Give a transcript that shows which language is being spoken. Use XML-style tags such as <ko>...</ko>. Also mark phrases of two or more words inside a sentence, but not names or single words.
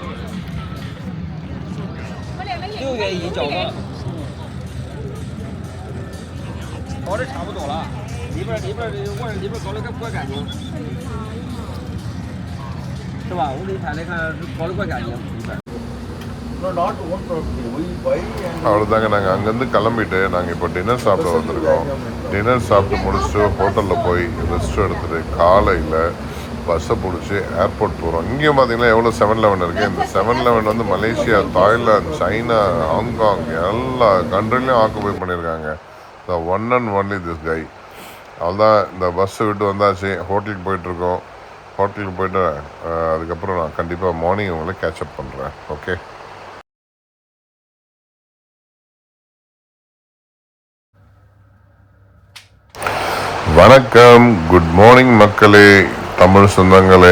<zh>交的，搞得差不多了，里边我这里边搞得可怪干净，是吧？我给你拍的看，搞得怪干净里边。</zh> <ta>அவ்வளோதாங்க. நாங்கள் அங்கேருந்து கிளம்பிட்டு நாங்கள் இப்போ டின்னர் சாப்பிட வந்திருக்கோம். டின்னர் சாப்பிட்டு முடிச்சுட்டு ஹோட்டலில் போய் ரெஸ்ட் எடுத்துகிட்டு காலையில் பஸ்ஸை பிடிச்சி ஏர்போர்ட் போகிறோம். இங்கேயும் பார்த்தீங்கன்னா எவ்வளோ 7-Eleven இருக்குது. இந்த 7-Eleven வந்து மலேசியா, தாய்லாந்து, சைனா, ஹாங்காங் எல்லா கண்ட்ரிலையும் ஆக்குபை பண்ணியிருக்காங்க.</ta> <en>The one and only this guy.</en> <ta>அவ்வளோதான், இந்த பஸ்ஸை விட்டு வந்தாச்சு. ஹோட்டலுக்கு போயிட்டுருக்கோம். ஹோட்டலுக்கு போய்ட்டு அதுக்கப்புறம் நான் கண்டிப்பாக மார்னிங் உங்களை கேட்சப் பண்ணுறேன். ஓகே. வணக்கம்,</ta> <en>good morning</en> <ta>மக்களே, தமிழ் சொந்தங்களே.</ta>